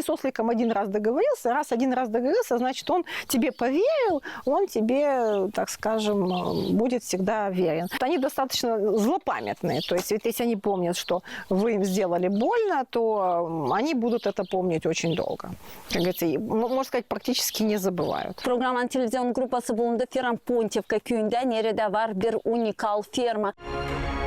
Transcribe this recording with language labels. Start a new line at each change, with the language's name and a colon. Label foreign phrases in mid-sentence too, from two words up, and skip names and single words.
Russian: С осликом один раз договорился, один раз договорился, значит, он тебе поверил, он тебе, так скажем, будет всегда верен. Они достаточно злопамятные. То есть, если они помнят, что вы им сделали больно, то они будут это помнить очень долго. Как говорится, можно сказать, практически не забывают.
Gagauz: Programın televizyon grupası bulundu Ferran Pontivka köyündə, nerede var bir unikal ferma.